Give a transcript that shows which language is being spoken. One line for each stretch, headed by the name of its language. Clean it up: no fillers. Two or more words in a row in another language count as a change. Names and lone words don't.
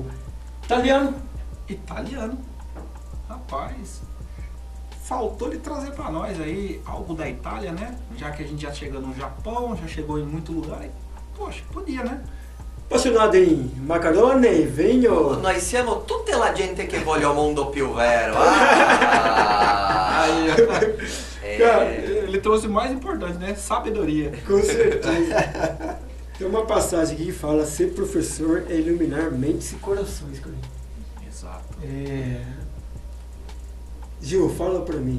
Portuguese: Italiano. Rapaz, faltou ele trazer para nós aí algo da Itália, né? Já que a gente já chegou no Japão, já chegou em muito lugar. E, poxa, podia, né? Apaixonado em macarone, vinho.
Italian: Noi siamo tutte la gente che voglio mondo più vero.
Portuguese: Aí, cara, ele trouxe o mais importante, né? Sabedoria. Com certeza. Tem uma passagem aqui que fala: ser professor é iluminar mentes e corações. Exato. Gil, fala pra mim.